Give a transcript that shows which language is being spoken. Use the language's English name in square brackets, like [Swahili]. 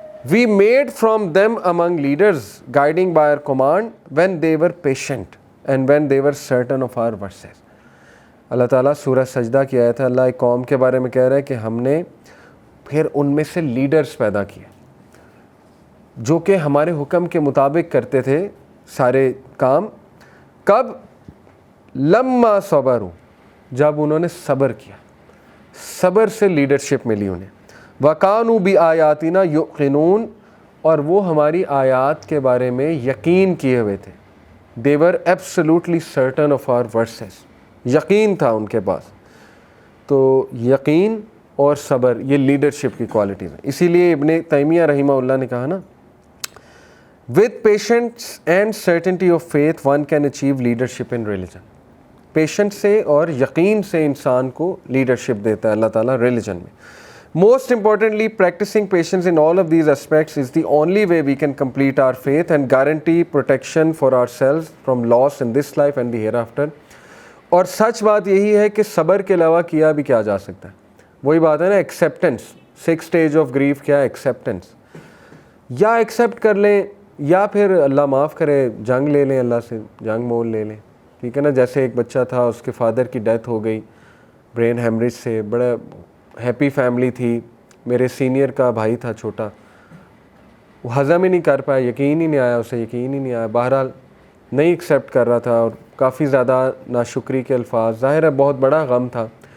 [English] We made from them among leaders guiding by our command when they were patient and when they were certain of our verses. [Urdu] اللہ تعالیٰ سورہ سجدہ کی آیت ہے، اللہ ایک قوم کے بارے میں کہہ رہا ہے کہ ہم نے پھر ان میں سے لیڈرز پیدا کیے جو کہ ہمارے حکم کے مطابق کرتے تھے سارے کام. کب؟ [Arabic] لما صبروا، [Urdu] جب انہوں نے صبر کیا، صبر سے لیڈرشپ ملی انہیں. [Arabic] وَكَانُوا بِآيَاتِنَا يُوقِنُونَ، [Urdu] اور وہ ہماری آیات کے بارے میں یقین کیے ہوئے تھے. [English] They were absolutely certain of our verses. [Urdu] یقین تھا ان کے پاس. تو یقین اور صبر یہ لیڈرشپ کی کوالٹیز ہیں. اسی لیے ابن تیمیہ رحمہ اللہ نے کہا نا، [English] with patience and certainty of faith one can achieve leadership in religion. [Urdu] Patient سے اور یقین سے انسان کو لیڈرشپ دیتا ہے اللہ تعالیٰ ریلیجن میں. [English] Most importantly, practicing patience in all of these aspects is the only way we can complete our faith and guarantee protection for ourselves from loss in this life and the hereafter. [Urdu] اور سچ بات یہی ہے کہ صبر کے علاوہ کیا بھی کیا جا سکتا ہے. وہی بات ہے نا ایکسیپٹنس. 6 stage آف گریف کیا ہے؟ ایکسیپٹنس. یا ایکسیپٹ کر لیں یا پھر اللہ معاف کرے جنگ لے لیں، اللہ سے جنگ مول لے لیں. ٹھیک ہے نا. جیسے ایک بچہ تھا، اس کے فادر کی ڈیتھ ہو گئی برین ہیمریج سے، بڑا ہیپی فیملی تھی، میرے سینئر کا بھائی تھا چھوٹا، وہ ہضم ہی نہیں کر پایا، یقین ہی نہیں آیا اسے، یقین ہی نہیں آیا، بہرحال نہیں ایکسیپٹ کر رہا تھا اور کافی زیادہ ناشکری کے الفاظ، ظاہر ہے بہت بڑا غم تھا.